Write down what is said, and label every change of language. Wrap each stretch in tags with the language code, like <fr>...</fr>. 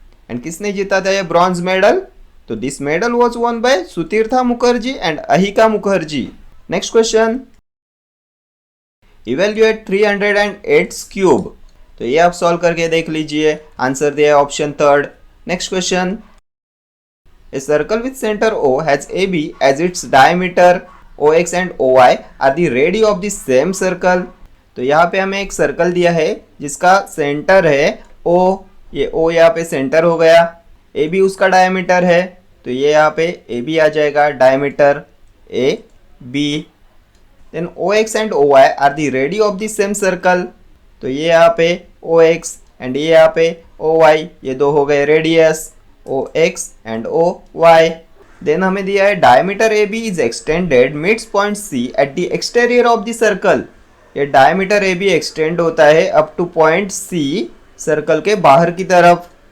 <hi>And किसने जीता था ये ब्रॉन्ज मेडल? तो</hi> <en>This medal was won by Sutirtha Mukherjee and Ahika Mukherjee. Next question, evaluate 308 cube.</en> <hi>तो ये आप सॉल्व करके देख लीजिए, आंसर दिया है option third.</hi> <en>Next question, A circle with center O has AB as its diameter. OX and OY are the radii of the same circle.</en> <hi>तो यहाँ पे हमें एक सर्कल दिया है जिसका सेंटर है O, ये O यहाँ पे सेंटर हो गया, AB उसका डायमीटर है, तो ये यहाँ पे AB आ जाएगा diameter AB।</hi> <en>Then OX and OY are the radii of the same circle.</en> <hi>तो ये यहाँ पे OX एंड ये यहाँ पे OY, ये दो हो गए radius OX and OY।</hi> <en>then</en> <hi>हमें दिया है</hi> <en>Diameter AB is extended meets point C at the exterior of the circle.</en> <hi>ये डायमीटर AB एक्सटेंड होता है up two point C circle के बाहर की तरफ।</hi>